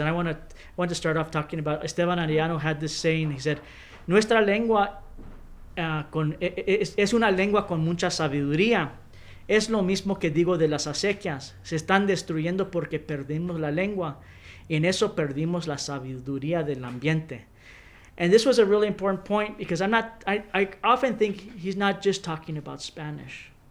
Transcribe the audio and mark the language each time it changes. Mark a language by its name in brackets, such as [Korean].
[English] And I want to start off talking about, Esteban Arellano had this saying. [Spanish] He said, "Nuestra lengua es una lengua con mucha sabiduría. Es lo mismo que digo de las acequias. Se están destruyendo porque perdimos la lengua. Y en eso perdimos la sabiduría del ambiente." [English] And this was a really important point, because I often think he's not just talking about Spanish.